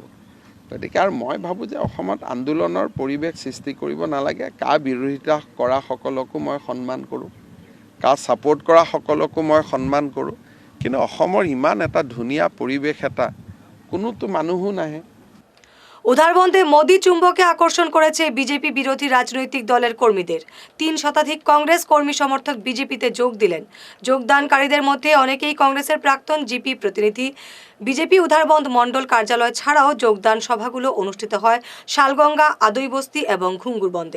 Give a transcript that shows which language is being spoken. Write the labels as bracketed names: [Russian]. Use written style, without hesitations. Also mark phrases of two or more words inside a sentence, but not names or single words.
[Assamese] গতিকে আৰু মই ভাবোঁ যে অসমত আন্দোলনৰ পৰিৱেশ সৃষ্টি কৰিব নালাগে। কা বিৰোধিতা কৰা সকলকো মই সন্মান কৰোঁ, কা ছাপোৰ্ট কৰা সকলকো মই সন্মান কৰোঁ, কিন্তু অসমৰ ইমান এটা ধুনীয়া পৰিৱেশ এটা কোনোতো মানুহো নাহে। [Bangla] উধারবন্দে মোদি চুম্বকে আকর্ষণ করেছে বিজেপি বিরোধী রাজনৈতিক দলের কর্মীদের। 3 শতাধিক কংগ্রেস কর্মী সমর্থক বিজেপিতে যোগ দিলেন। যোগদানকারীদের মধ্যে অনেকেই কংগ্রেসের প্রাক্তন জিপি প্রতিনিধি। বিজেপি উধারবন্দ মণ্ডল কার্যালয় ছাড়াও যোগদান সভাগুলো অনুষ্ঠিত হয় শালগঙ্গা, আদইবস্তি এবং ঘুঙ্গুরবন্দে।